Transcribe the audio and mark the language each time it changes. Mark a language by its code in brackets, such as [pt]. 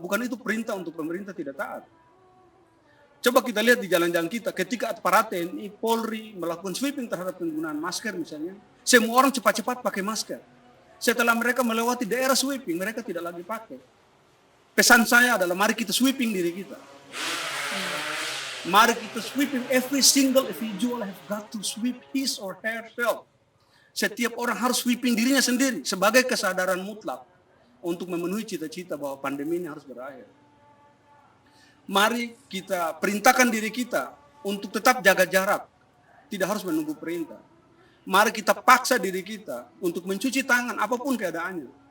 [id] Bukan itu perintah untuk pemerintah tidak taat. Coba kita lihat di jalan-jalan kita, ketika aparat TNI, Polri melakukan sweeping terhadap penggunaan masker misalnya, semua orang cepat-cepat pakai masker. Setelah mereka melewati daerah sweeping, mereka tidak lagi pakai. Pesan saya adalah mari kita sweeping diri kita. Mari kita sweeping, [en] every single individual have got to sweep his or herself. [id] Setiap orang harus sweeping dirinya sendiri sebagai kesadaran mutlak untuk memenuhi cita-cita bahwa pandemi ini harus berakhir. Mari kita perintahkan diri kita untuk tetap jaga jarak, tidak harus menunggu perintah. Mari kita paksa diri kita untuk mencuci tangan apapun keadaannya.